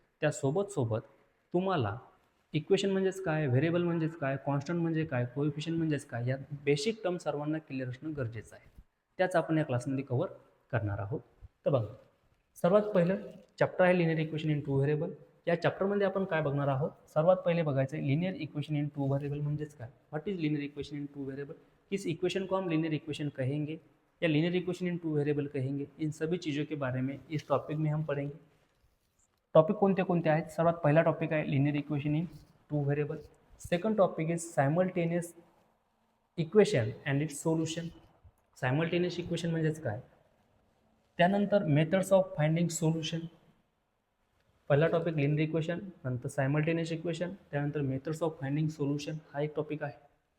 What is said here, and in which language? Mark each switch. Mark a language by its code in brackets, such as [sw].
[mr] त्यासोबत तुम्हाला इक्वेशन म्हणजेच काय, व्हेरिएबल म्हणजेच काय, कॉन्स्टंट म्हणजे काय, कोएफिशियंट म्हणजेच काय, या बेसिक टर्म सर्वांना क्लिअर असणं गरजेचं आहे. त्याच आपण या क्लासमध्ये कव्हर करणार आहोत. तर बघा, सर्वात पहिलं चॅप्टर आहे लिनियर इक्वेशन इन 2 व्हेरिएबल. या चॅप्टरमध्ये आपण काय बघणार आहोत, सर्वात पहिले बघायचं आहे लिनियर इक्वेशन इन 2 व्हेरिएबल म्हणजेच काय. [en] What is linear equation in 2 variable? [hi] इस इक्वेशन को हम लिनियर इक्वेशन कहेंगे या लिनियर इक्वेशन इन 2 वेरिएबल कहेंगे. इन सभी चीज़ों के बारे में इस टॉपिक में हम पढ़ेंगे. [mr] टॉपिक कोणते आहेत? सर्वात पहिला टॉपिक आहे linear equation in 2 variable. [en] Second topic is simultaneous equation and its solution. [mr] Simultaneous equation म्हणजेच काय. त्यानंतर मेथड्स ऑफ फाइंडिंग सोल्युशन. पहिला टॉपिक लिनियर इक्वेशन, नंतर सायमल्टेनियस इक्वेशन, त्यानंतर मेथड्स ऑफ फाइंडिंग सोल्युशन हा एक टॉपिक आहे.